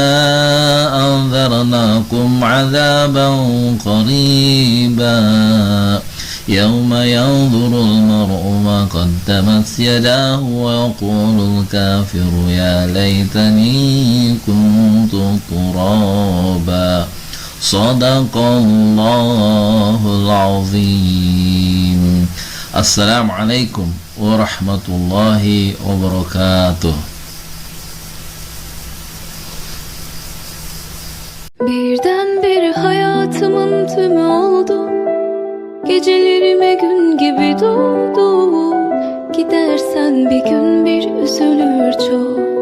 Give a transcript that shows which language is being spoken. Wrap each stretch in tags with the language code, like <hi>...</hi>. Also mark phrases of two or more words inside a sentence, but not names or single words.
<ar>أنذرناكم عذابا قريبا يوم ينظر المرء ما قدمت يداه ويقول الكافر يا ليتني كنت ترابا صدق الله العظيم. السلام عليكم ورحمة الله وبركاته.</ar> <tr>Birdenbire hayatımın tümü oldu. Gecelerime gün gibi doğdu. Gidersen bir gün bir üzülür çok.</tr>